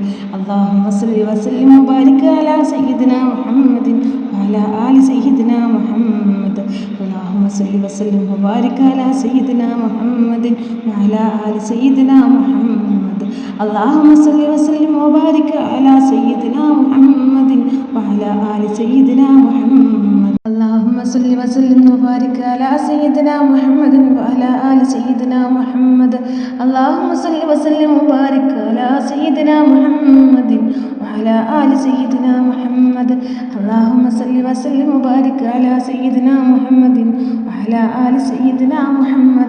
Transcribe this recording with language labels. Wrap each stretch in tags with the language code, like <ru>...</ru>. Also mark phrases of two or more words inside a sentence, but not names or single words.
<ar>اللهم صل وسلم وبارك على سيدنا محمد وعلى آل سيدنا محمد. اللهم صل وسلم وبارك على سيدنا محمد وعلى آل سيدنا محمد. اللهم صل وسلم وبارك على سيدنا محمد وعلى آل سيدنا محمد. اللهم صل وسلم وبارك على سيدنا محمد وعلى آل سيدنا محمد. اللهم صل وسلم وبارك على سيدنا محمد وعلى آل سيدنا محمد. اللهم صل وسلم وبارك على سيدنا محمد وعلى آل سيدنا محمد.</ar>